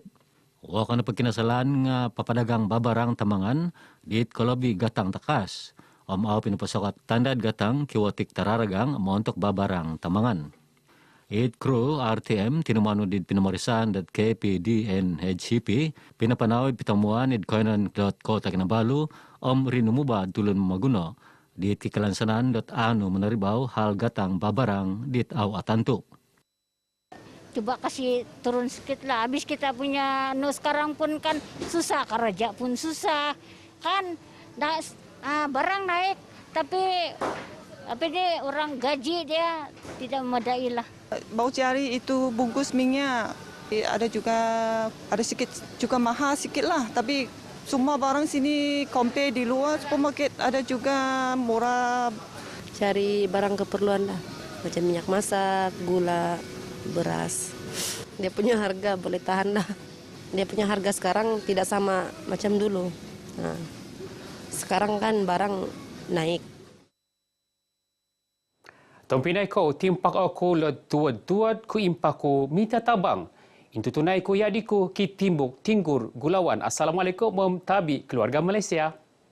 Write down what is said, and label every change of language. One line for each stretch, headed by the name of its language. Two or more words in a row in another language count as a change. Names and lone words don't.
Central Dusun: Wakan na pagkinasalan nga papadagang babarang tamangan diit kolobi Gatang Takas. Au pinupasokat tandad Gatang kiwatik tararagang montok babarang tamangan. It crew RTM tinumano did pinamarisan dat KPDN HCP pinapanawid pitamuan id koinan Kota Kinabalu rinumuba tulun maguno. Diit kikalansanan anu menaribaw hal Gatang babarang diit au atantuk.
Malay: Coba kasih turun sedikit lah. Habis kita punya sekarang pun kan susah, kerja pun susah. Kan barang naik, tapi dia orang gaji dia tidak memadai lah. Bau cari itu bungkus minyak, ada sedikit juga mahal sedikit lah. Tapi semua barang sini compare di luar supermarket ada juga murah. Cari barang keperluan lah, macam minyak masak, gula, beras. Dia punya harga boleh tahan lah. Dia punya harga sekarang tidak sama macam dulu. Nah, sekarang kan barang naik.
Central Dusun: Tompinai ko timpak aku le tuat-tuat ku impaku minta tabang. Intu tunai ku yadiku ki timbuk tinggur gulawan.
Malay: Assalamualaikum tabi keluarga Malaysia.